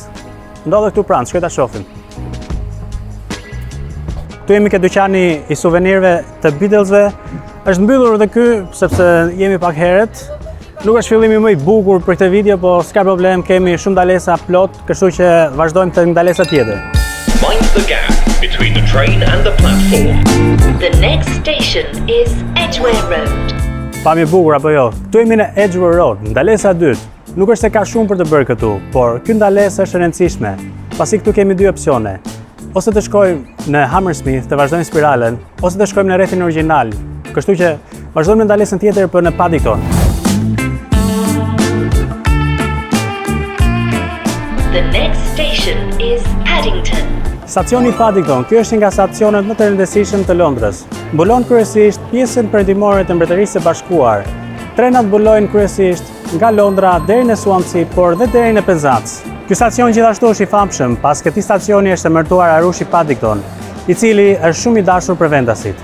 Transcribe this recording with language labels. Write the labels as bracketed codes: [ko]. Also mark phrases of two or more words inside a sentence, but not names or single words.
[sq] Ndodhet këtu pranë, shkoj ta shohim. Këtu jemi ke dyqani i suvenirëve të Beatlesve. Është mbyllur edhe ky sepse jemi pak herët. Nuk është fillimi më i bukur për këtë video, po s'ka problem, kemi shumë ndalesa plot, kështu që vazhdojmë te ndalesa tjetër. [en] Mind the gap between the train and the platform. The next station is Edgware Road. [sq] Pamje bukur apo jo? Këtu jemi në Edgware Road, ndalesa e dytë. Nuk është se ka shumë për të bërë këtu, por ky ndalesë është e rëndësishme, pasi këtu kemi dy opsione. Ose të shkojmë në Hammersmith, të vazhdojmë spiralen, ose të shkojmë në rrethin origjinal. Kështu që vazhdojmë në ndalesën tjetër për në Paddington. [en] The next station is Paddington. [sq] Stacioni Paddington, ky është një nga stacionet më të rëndësishëm të Londrës. Mbulon kryesisht pjesën perëndimore të Mbretërisë së Bashkuar. Trenat mbulojnë kryesisht nga Londra deri në Swansea, por dhe deri në Penzance. Ky stacion gjithashtu është i famshëm, pas këtij stacioni është emërtuar Arushi Paddington, i cili është shumë i dashur për vendasit.